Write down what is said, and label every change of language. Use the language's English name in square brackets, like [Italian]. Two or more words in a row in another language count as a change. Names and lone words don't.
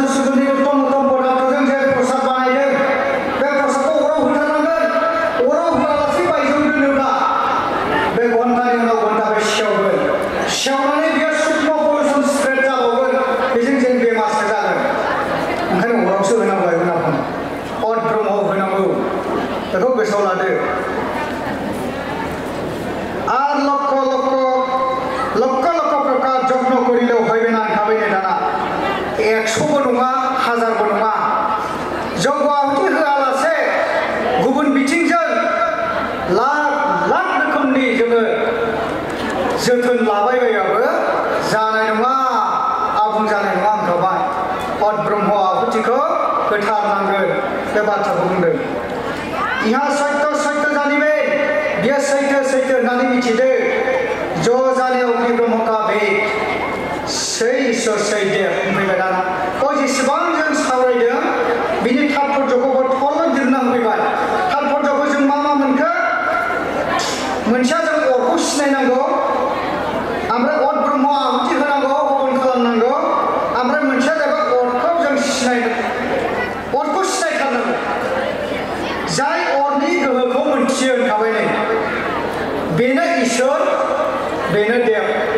[Bodo] सुगुनि उत्तम उत्तम पदार्थजों जे प्रसाद बानायदों बे प्रसादखौ अराव होथारनांगोन अराव होआलासे बायजोआव दोनोब्ला बे घन्टानि उनाव घन्टा बे सेवनानै बेयो सुक्ष्म [English] pollution spread [Bodo] जाबावगोन बेजों जों बेमारसो जागोन ओंखायनो अरावसो होनांगौ होनांगौ अट ब्रह्मआव होनांगौ बेखौ गोसोआव लादो [Bangla] আর লক্ষ লক্ষ লক্ষ লক্ষ প্রকার যত্ন করিলেও হইবে না খাবে দানা [Bodo] 100বো নङा 1000বো नङा जग आहुति होआलासे गुबुन बिथिंजों लाख लाख रोखोमनि जोङो जोथोन लाबायबायाबो जानाय नङा आबुं जानाय नङा होनखाबाय अट ब्रह्म आहुतिखौ होथारनांगोन बे बाथ्राखौ बुंदों [Bangla] ইহা সত্য সত্য জানিবে [Bodo] बियो सैथो सैथो होननानै मिथिदो [Hindi] ज' जाने अग्नि ब्रह्म का भेद सै ईश्वर सै [Bodo] देव होनफैबाय दाना जेसेबां जों सावरायदों बिनि तात्पर्यखौबो थल दिरना होफैबाय तात्पर्यखौ जों मा मोनखो मोनसेया जों अरखौ सिनायनांगौ ओमफ्राय अट ब्रह्म आहुति होनांगौ हवन खालामनांगौ ओमफ्राय मोनसेया जाबाय अरखौ जों अरखौ सिनायथारनांगौ जाय अरनि गोहोखौ मोनथियो होनखाबाय नै बेनो ईश्वर बेनो देव